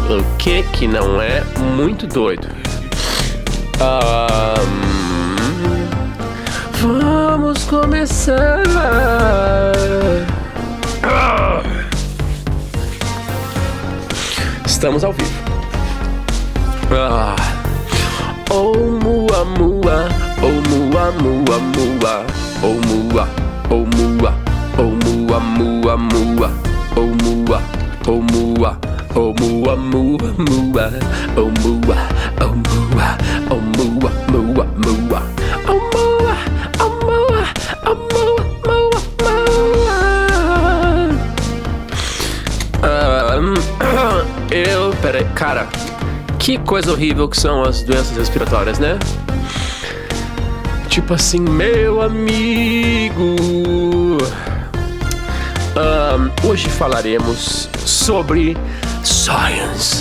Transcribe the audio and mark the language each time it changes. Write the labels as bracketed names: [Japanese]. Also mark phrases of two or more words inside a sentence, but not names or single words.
[Portuguese] O que não é muito doido? Vamos começar. Estamos ao vivo. Oh mua mua, oh mua mua mua, oh mua, oh mua, oh mua mua mua, oh mua, oh mua, oh mua mua mua, oh mua, oh mua, oh mua mua mua, oh mua, oh mua, oh mua mua. Peraí, cara, que coisa horrível que são as doenças respiratórias, né? Tipo assim, meu amigo. Hoje falaremos sobre science.